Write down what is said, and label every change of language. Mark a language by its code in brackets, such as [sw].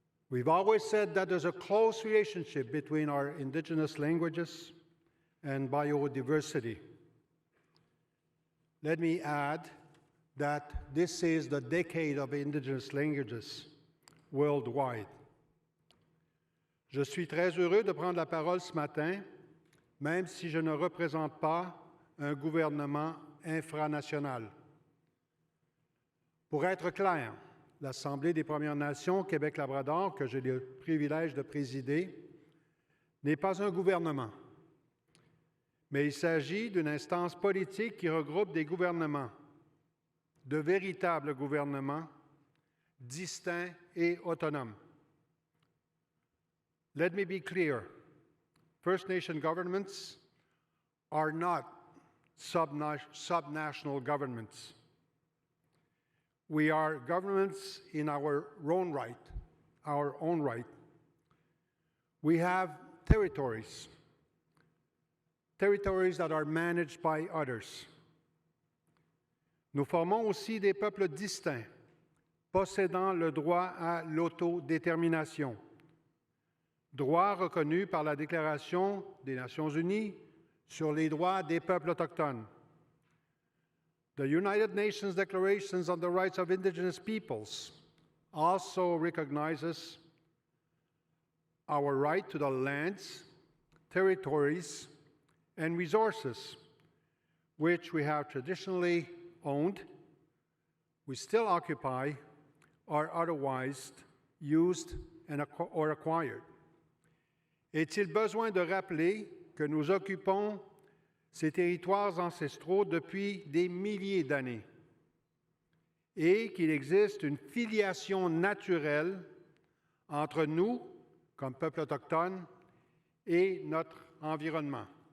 [en] We've always said that there's a close relationship between our indigenous languages and biodiversity. Let me add that this is the decade of indigenous languages worldwide. [fr] Je suis très heureux de prendre la parole ce matin, même si je ne représente pas un gouvernement infranational. Pour être clair, l'Assemblée des Premières Nations Québec-Labrador, que j'ai le privilège de présider, n'est pas un gouvernement, mais il s'agit d'une instance politique qui regroupe des gouvernements, de véritables gouvernements, distincts et autonomes. [en] Let me be clear. First Nation governments are not subnational governments. We are governments in our own right. We have territories that are managed by others. [fr] Nous formons aussi des peuples distincts, possédant le droit à l'autodétermination, droit reconnu par la Déclaration des Nations Unies sur les droits des peuples autochtones. [en] The United Nations Declarations on the Rights of Indigenous Peoples also recognizes our right to the lands, territories, and resources which we have traditionally owned, we still occupy, or otherwise used or acquired. [fr] Est-il besoin de rappeler que nous occupons ces territoires ancestraux depuis des milliers d'années et qu'il existe une filiation naturelle entre nous, comme peuple autochtone, et notre environnement?